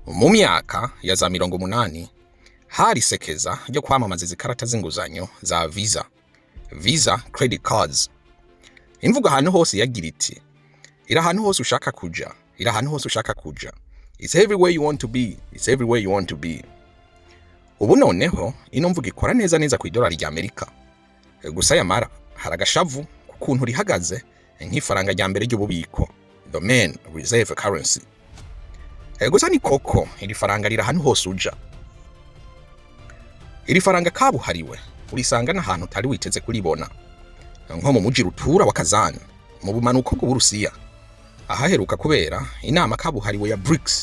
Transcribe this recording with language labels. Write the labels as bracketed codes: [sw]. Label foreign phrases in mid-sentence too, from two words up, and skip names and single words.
[rn] myaka ya za 80 hari isekeza ryo kwamamaza izi karata z'inguzanyo za Visa [en] credit cards. [rn] Invugo ahantu hose yagira iti irahantu hose ushaka kuja, irahantu hose ushaka kuja. [en] It's everywhere you want to be, it's everywhere you want to be. [rn] Ubu noneho ino mvugo ikora neza kwidollari ry'Amerika. Gusa yamara hari agashavu kukuntu rihagaze nkifaranga rya mbere ry'ububiko, [en] the main reserve currency. [rn] Gusa ni koko iri faranga rira ahantu hose uja. Iri faranga kabuhariwe urisanga n'ahantu utari witeze kuribona, nko mu muji rutura wa Kazan mu bumanuko bw'Uburusiya ahaheruka kubera inama kabuhariwe ya BRICS.